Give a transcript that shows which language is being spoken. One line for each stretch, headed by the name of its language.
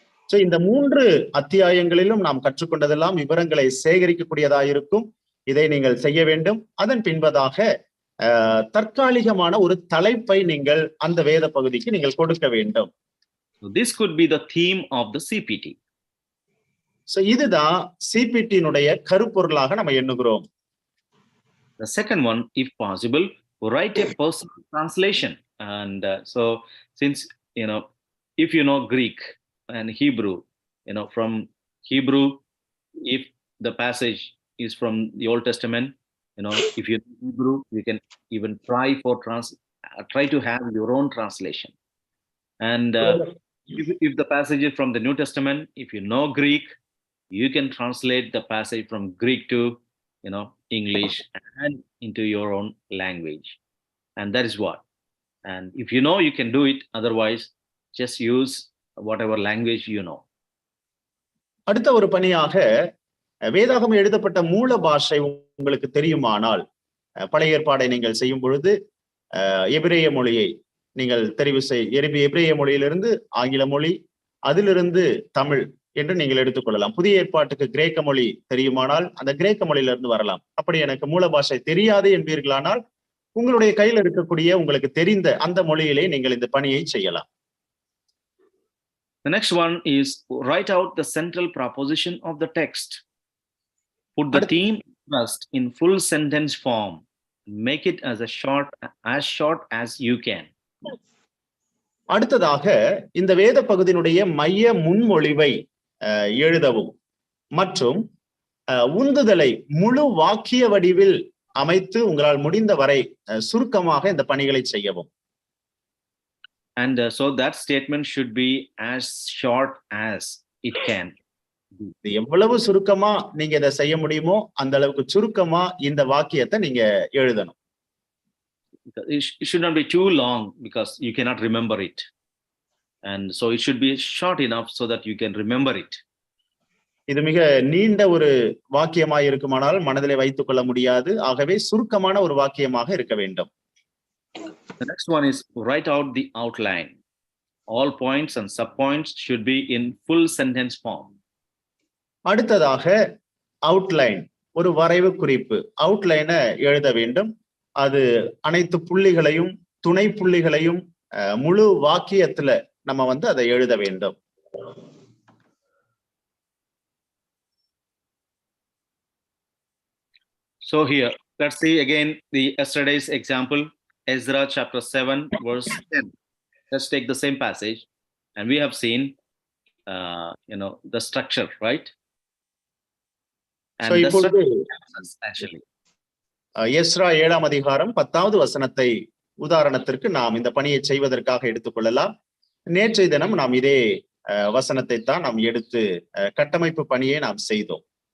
Tamil: So இந்த 3 அத்தியாயங்களிலும் நாம் கற்றுக்கொண்டதெல்லாம் விவரங்களை சேகரிக்கக்கூடியதாக இருக்கும். இதை நீங்கள் செய்ய வேண்டும். அதன் பின்பதாக தற்காலிகமான ஒரு தலைப்பை நீங்கள் அந்த வேத பகுதிக்கு நீங்கள் கொடுக்க வேண்டும்.
English: So this could be the theme of the CPT.
Tamil: So இதுதான் CPT-னுடைய கருப்பொருளாக நம்ம எண்ணுகிறோம்.
English: The second one, if possible, write a personal translation. And so since if you know Greek and Hebrew, from Hebrew, if the passage is from the Old Testament, You know, if you Hebrew, you can even try to have your own translation. And if the passage is from the New Testament, if you know Greek, you can translate the passage from Greek to, English and into your own language. And that is what. And if you know, you can do it. Otherwise, just use whatever language you know.
Tamil: அடுத்த ஒரு பணியாக வேதாகமம் எழுதப்பட்ட மூல பாஷை உங்களுக்கு தெரியுமானால், பழைய ஏற்பாடை நீங்கள் செய்யும் பொழுது எபிரேய மொழியை நீங்கள் தெரிவு எபிரேய மொழியிலிருந்து ஆங்கில மொழி, அதிலிருந்து தமிழ் என்று நீங்கள் எடுத்துக்கொள்ளலாம். புதிய ஏற்பாட்டுக்கு கிரேக்க மொழி தெரியுமானால் அந்த கிரேக்க மொழியிலிருந்து வரலாம். அப்படி எனக்கு மூல பாஷை தெரியாது என்பீர்களானால் உங்களுடைய கையில் இருக்கக்கூடிய உங்களுக்கு தெரிந்த அந்த மொழியிலே நீங்கள் இந்த பணியை செய்யலாம்.
English: The next one is write out the central proposition of the text. Put the theme first in full sentence form. Make it as short as you can.
Tamil: அடுத்ததாக இந்த வேத பகுதியினுடைய மைய முன்மொழிவை எழுதவும் மற்றும் உந்துதலை முழு வாக்கிய வடிவில் அமைத்து உங்களால் முடிந்த வரை சுருக்கமாக இந்த பணிகளை செய்யவும்.
English: And so that statement should be as short as it can.
Tamil: எவ்வளவு சுருக்கமா நீங்க இதை செய்ய முடியுமோ அந்த அளவுக்கு சுருக்கமா இந்த வாக்கியத்தை நீங்க எழுதணும்.
English: It should not be too long because you cannot remember it. And so it should be short enough so that you can remember it.
Tamil: இது மிக நீண்ட ஒரு வாக்கியமாக இருக்குமானால் மனதிலே வைத்துக் கொள்ள முடியாது. ஆகவே சுருக்கமான ஒரு வாக்கியமாக இருக்க வேண்டும்.
English: The next one is write out the outline. All points and subpoints should be in full sentence form.
Tamil: அடுத்ததாக அவுட்லைன், ஒரு வரைவு குறிப்பு, அவுட்லைனை எழுத வேண்டும். அது அனைத்து புள்ளிகளையும் துணை புள்ளிகளையும் முழு வாக்கியத்துல நம்ம அதை எழுத வேண்டும்.
English: So here, let's see again the yesterday's example, Ezra chapter 7 verse 10. Let's take the same passage, and we have seen, the structure, right? And
Tamil: so இப்பொழுது
English: actually,
Tamil: எஸ்ரா 7ஆம் அதிகாரம் 10வது வசனத்தை உதாரணத்திற்கு நாம் இந்த பணியை செய்வதற்காக எடுத்துக்கொள்ளலாம். நேற்றைய தினம் நாம் இதே வசனத்தை தான் நாம் எடுத்து கட்டமைப்பு பணியை நாம் செய்தோம்.